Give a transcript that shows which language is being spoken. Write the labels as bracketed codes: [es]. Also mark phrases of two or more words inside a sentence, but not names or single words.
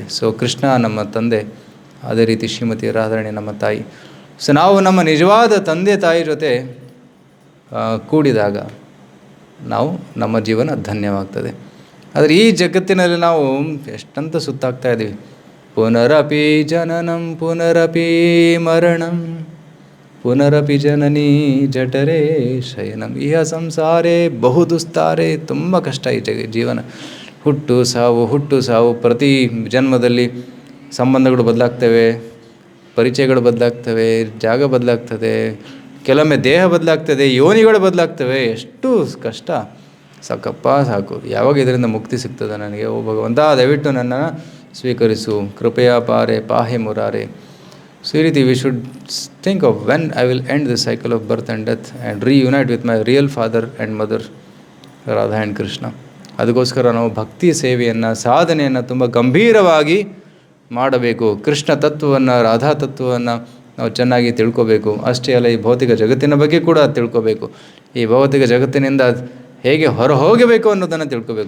[kn] ಸೊ ಕೃಷ್ಣ ನಮ್ಮ ತಂದೆ, ಅದೇ ರೀತಿ ಶ್ರೀಮತಿ ರಾಧಾರಾಣಿ ನಮ್ಮ ತಾಯಿ. ಸೊ ನಾವು ನಮ್ಮ ನಿಜವಾದ ತಂದೆ ತಾಯಿ ಜೊತೆ ಕೂಡಿದಾಗ ನಮ್ಮ ಜೀವನ ಧನ್ಯವಾಗ್ತದೆ. ಆದರೆ ಈ ಜಗತ್ತಿನಲ್ಲಿ ನಾವು ಎಷ್ಟಂತ ಸುತ್ತಾಗ್ತಾ ಇದ್ದೀವಿ. [sa] ಪುನರಪಿ ಜನನಂ ಪುನರಪಿ ಮರಣಂ ಪುನರಪಿ ಜನನಿ ಜಠರೇ ಶಯನಂ ಇಹ ಸಂಸಾರೇ ಬಹು ದುಸ್ತಾರೆ. [kn] ತುಂಬ ಕಷ್ಟ ಈ ಜೀವನ. ಹುಟ್ಟು ಸಾವು, ಪ್ರತಿ ಜನ್ಮದಲ್ಲಿ ಸಂಬಂಧಗಳು ಬದಲಾಗ್ತವೆ, ಪರಿಚಯಗಳು ಬದಲಾಗ್ತವೆ, ಜಾಗ ಬದಲಾಗ್ತದೆ, ಕೆಲವೊಮ್ಮೆ ದೇಹ ಬದಲಾಗ್ತದೆ, ಯೋನಿಗಳು ಬದಲಾಗ್ತವೆ. ಎಷ್ಟು ಕಷ್ಟ. ಸಾಕು. ಯಾವಾಗ ಇದರಿಂದ ಮುಕ್ತಿ ಸಿಗ್ತದೆ ನನಗೆ? ಓ ಭಗವಂತ, ದಯವಿಟ್ಟು ನನ್ನನ್ನು ಸ್ವೀಕರಿಸು, [sa] ಕೃಪೆಯ ಪಾರೆ ಪಾಹೆ ಮುರಾರೆ. [en] ಸೊ [kn] ಈ ರೀತಿ [en] we should think of when I will end the cycle of birth and death and reunite with my real father and mother Radha and Krishna. [kn] ಅದಕ್ಕೋಸ್ಕರ ನಾವು ಭಕ್ತಿ ಸೇವೆಯನ್ನು, ಸಾಧನೆಯನ್ನು ತುಂಬ ಗಂಭೀರವಾಗಿ ಮಾಡಬೇಕು. ಕೃಷ್ಣ ತತ್ವವನ್ನು, ರಾಧಾ ತತ್ವವನ್ನು ನಾವು ಚೆನ್ನಾಗಿ ತಿಳ್ಕೋಬೇಕು. ಅಷ್ಟೇ ಅಲ್ಲ, ಈ ಭೌತಿಕ ಜಗತ್ತಿನ ಬಗ್ಗೆ ಕೂಡ ತಿಳ್ಕೋಬೇಕು. ಈ ಭೌತಿಕ ಜಗತ್ತಿನಿಂದ ಹೇಗೆ ಹೊರ ಹೋಗಬೇಕು ಅನ್ನೋದನ್ನು ತಿಳ್ಕೋಬೇಕು.